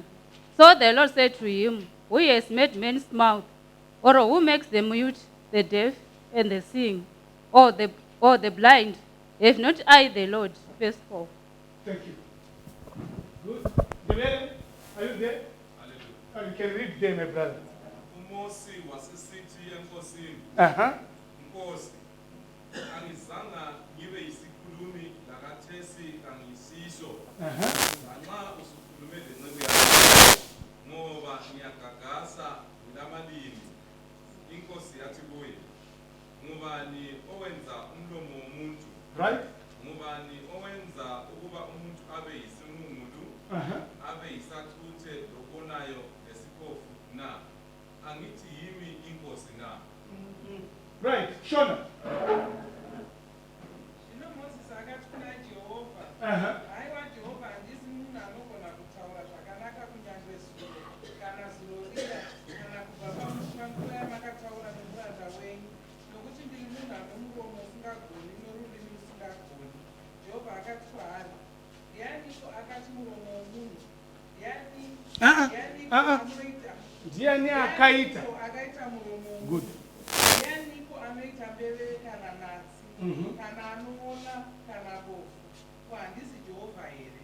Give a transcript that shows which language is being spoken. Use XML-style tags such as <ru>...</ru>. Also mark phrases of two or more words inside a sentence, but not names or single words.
<en>So the Lord said to him, Who has made men's mouth, or who makes the mute, the deaf, and the seeing, or the blind? Have not I the Lord? Verse 4. Thank you. Good. Debele, are you there? Oh, you can read there, my brother.</en> <nd>Umosi wasisithi enkosini, Nkosi, angizange ngibe yisikhulumi lakathesi kangiyisisho. Lanxa usukhulume lenceku yakho, ngoba ngiyagagasa ngilamalimi. Inkosi yathi kuye, ngubani owenza umlomo womuntu? Right? Ngubani owenza ukuba umuntu abe yisimungulu, abe yisathuthe lobonayo nesiphofu na? Angithi yimi inkosi na?</nd> <en>Right. Shona.</en> <sn>Moses akathi kuna Jehova. Haiwa Jehova handisi munhu anogona kutaura zvakanaka kunyange zulo kana zulo riya kana kubva pamushanguva yamakataura nomuranda wenyu, nokuti ndiri munhu ane muromo usingagoni norurimi rusingagoni. Jehovha akati kwaari, ndianiko akati muromo womunhu? Ndianiko anoita? Ndiani akaita? Akaita muromo womunhu? Good. Ndianiko anoita mbeveve kana natsi kana anoona kana bofu? Ko handisi Jehovha here?</sn>